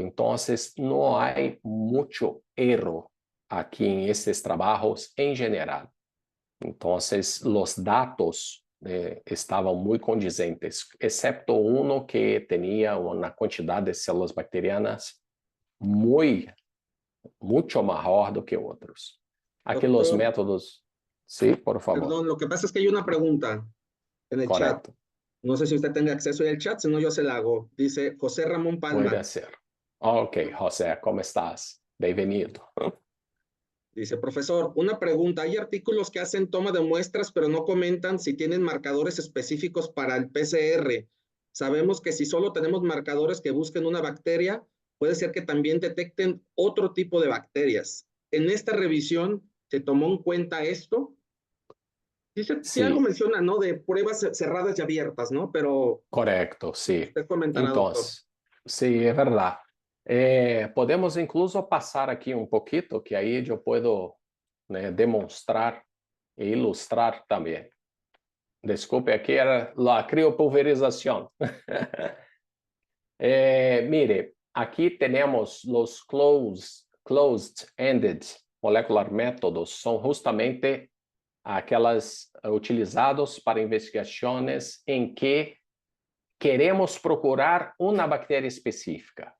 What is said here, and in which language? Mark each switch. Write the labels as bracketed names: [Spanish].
[Portuguese] Então, não há muito erro aqui em esses trabalhos em geral. Então, os dados estavam muito condizentes, exceto um que tinha uma quantidade de células bacterianas muito maior do que outros. Aqui os [Spanish] Doctor, métodos... Sí, por favor. perdón, lo que pasa es que hay una pregunta en el chat. Correcto. No sé si usted tenga acceso al chat, si no yo se la hago. Dice José Ramón Palma. Puede ser. Ok, José, ¿cómo estás? Bienvenido. Dice, profesor, una pregunta. Hay artículos que hacen toma de muestras, pero no comentan si tienen marcadores específicos para el PCR. Sabemos que si solo tenemos marcadores que busquen una bacteria, puede ser que también detecten otro tipo de bacterias. En esta revisión, ¿se tomó en cuenta esto? Dice, sí, Sí. algo menciona, ¿no? De pruebas cerradas y abiertas, ¿no? Pero Correcto, sí. usted comentará, doctor. Entonces, sí, es verdad. Podemos incluso pasar aquí un poquito, que ahí yo puedo, né, demonstrar e ilustrar también. Desculpe, aquí era la criopulverización. Mire, aquí tenemos los [Portuguese] closed-ended molecular métodos, son justamente aquelas utilizados para investigações em que queremos procurar uma bactéria específica.